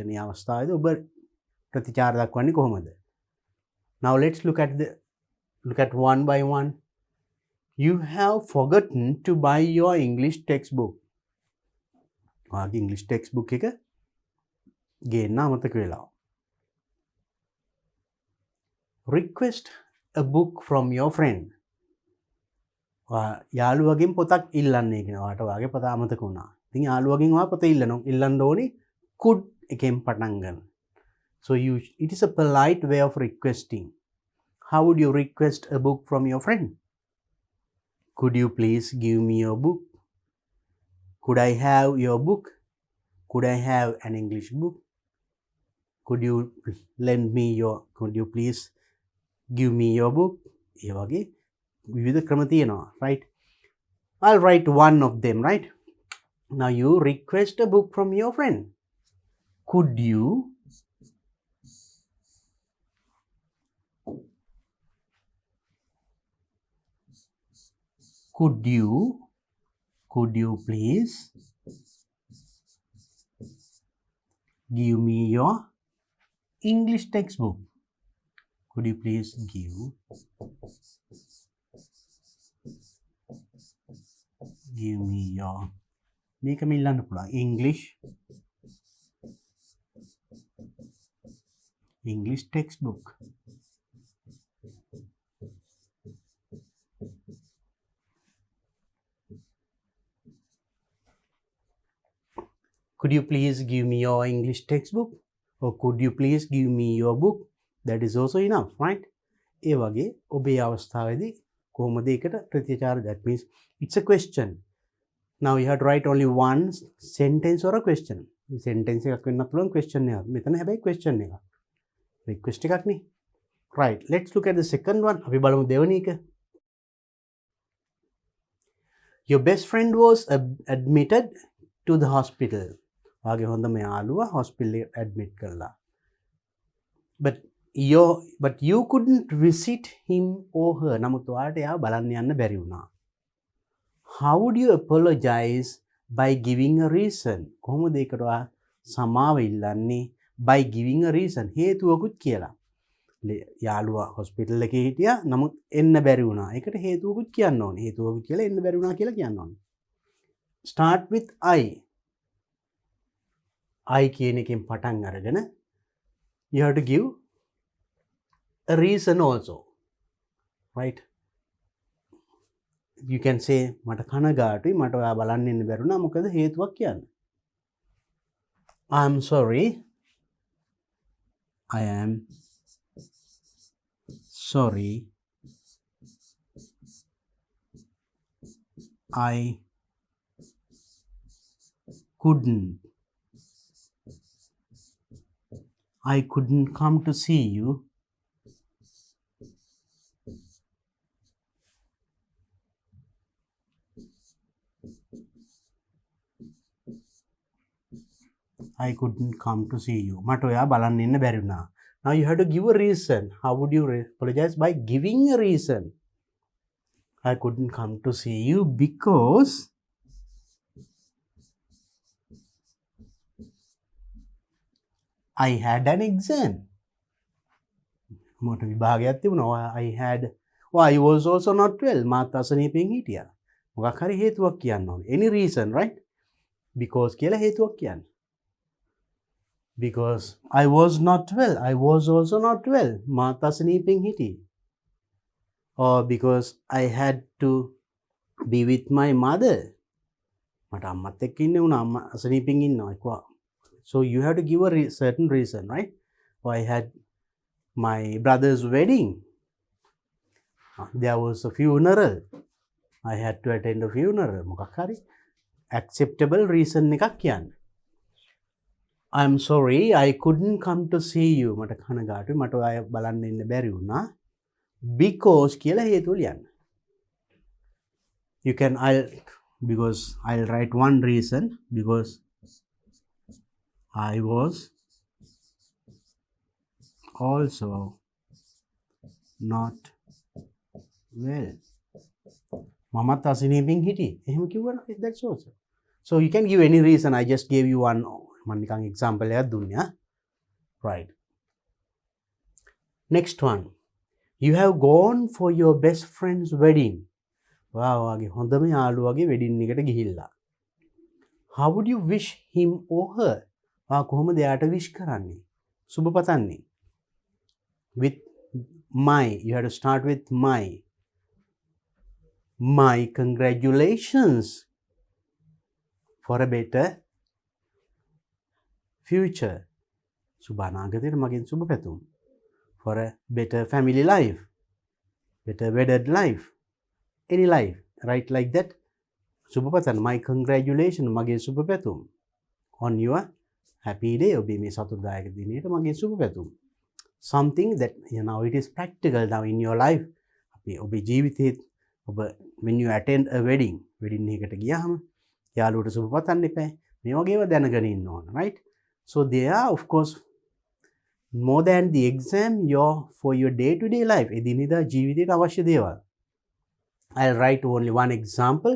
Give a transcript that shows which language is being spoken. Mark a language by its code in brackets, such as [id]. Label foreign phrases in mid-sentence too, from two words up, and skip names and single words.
[si] මේ අවස්ථාවේදී ඔබ ප්‍රතිචාර දක්වන්නේ කොහොමද? [en] Now let's look at one by one. You have forgotten to buy your English textbook. [si] ඔයාගේ [en] English textbook [si] එක ගේන්න අමතක වෙලා. [en] Request a book from your friend. [si] යාළුවගෙන් පොතක් ඉල්ලන්නේ කියන ඔයාට ඔයාගේ පොත අමතක වුණා. ඉතින් යාළුවගෙන් ඔයා පොත ඉල්ලන්න ඕනේ could එකෙන් පටන් ගන්න. [en] So it is a polite way of requesting. How would you request a book from your friend? Could you please give me your book? Could I have your book? Could I have an English book? Could you please give me your book? [si] ඒ වගේ විවිධ ක්‍රම තියෙනවා, [en] right? I'll write one of them, right? Now you request a book from your friend. Could you please give me your English textbook? Could you please give me your [si] මේක මිල්ලන්න පුළුවන් [en] English textbook. Could you please give me your English textbook? Or could you please give me your book? That is also enough, right? [si] ඒ වගේ ඔබේ අවස්ථාවේදී කොහොමද ඒකට ප්‍රතිචාර? [en] That means it's a question. Now you have to write only one sentence or a question. [si] Sentence එකක් වෙන්න පුළුවන්, question එකක්. මෙතන හැබැයි question එකක්. රික්වෙස්ට් එකක් නේ. [en] right, let's look at the second one. [si] අපි බලමු දෙවෙනි එක. [en] your best friend was admitted to the hospital. [si] වාගේ හොඳම යාළුවා hospital එකට admit කළා. [en] but you couldn't visit him or her. [si] නමුත් ඔයාලට එයාව බලන්න යන්න බැරි වුණා. [en] how would you apologize by giving a reason? [si] කොහොමද ඒකට ඔයා සමාව ඉල්ලන්නේ? [en] by giving a reason, [si] හේතුවකුත් කියලා. යාළුවා hospital එකේ හිටියා නමුත් එන්න බැරි වුණා. ඒකට හේතුවකුත් කියන්න ඕනේ. හේතුවකුත් කියලා එන්න බැරි වුණා කියලා කියන්න ඕනේ. [en] start with I. I [si] කියන එකෙන් පටන් අරගෙන [en] you have to give a reason also, right? you can say [si] මට කනගාටුයි මට ඔයා බලන්න එන්න බැරි වුණා මොකද හේතුවක් කියන්න. [en] I'm sorry. I am sorry. I couldn't come to see you. I couldn't come to see you. [si] මට ඔයා බලන්න එන්න බැරි වුණා. [en] Now you have to give a reason. How would you apologize? By giving a reason. I couldn't come to see you because I had an exam. [si] මට විභාගයක් තිබුණා. [en] I was also not well. [si] මාත් අසනීපෙන් හිටියා. මොකක් හරි හේතුවක් කියන්න ඕනේ. [en] Any reason, right? [si] Because කියලා හේතුවක් කියන්න. [en] Because I was not well. I was also not well. [si] මාත් අසනීපෙන් හිටියේ. [en] Or because I had to be with my mother. [si] මට අම්මත් එක්ක ඉන්න උනා. අම්මා අසනීපෙන් ඉන්නවා. [en] So you have to give a certain reason, right? Or I had my brother's wedding. There was a funeral. I had to attend a funeral. [si] මොකක් හරි [en] acceptable reason [si] එකක් කියන්න. [en] I'm sorry, I couldn't come to see you. [si] මට කනගාටුයි මට ඔයා බලන්න එන්න බැරි වුණා. Because කියලා හේතුව ලියන්න. [en] I'll write one reason. Because I was also not well. [si] මමත් අසනීපෙන් හිටියේ. එහෙම කිව්වනම් [en] that's also. So you can give any reason. I just gave you one [si] මම example එකක් දුන්නා. [en] Right. Next one. You have gone for your best friend's wedding. [si] වාගේ හොඳම යාළුවාගේ wedding එකට ගිහිල්ලා. [en] How would you wish him or her? [si] කොහොමද එයාට wish කරන්නේ? සුබ පතන්නේ. [en] With my. You have to start with my. My congratulations for a better future. [si] සුබානාගතයට මගෙන් සුබ පැතුම්. [en] For a better family life. Better wedded life. Any life. Right like that. [si] සුබ පතන්න. [en] My congratulations [si] මගේ සුබ පැතුම්. [en] On your happy day. [si] ඔබේ මේ සතුටුදායක දිනයට මගේ සුබ පැතුම්. [en] Something that it is practical now in your life. [si] ඔබේ ජීවිතේ [en] when you attend a wedding [si] එකට ගියාම යාළුවට සුබ පතන්න එපා. මේ වගේව දැනගෙන ඉන්න ඕන, [en] right? So there are of course more than the exam for your day-to-day life. [si] එදිනෙදා ජීවිතයට අවශ්‍ය දේවල්. [en] I'll write only one example.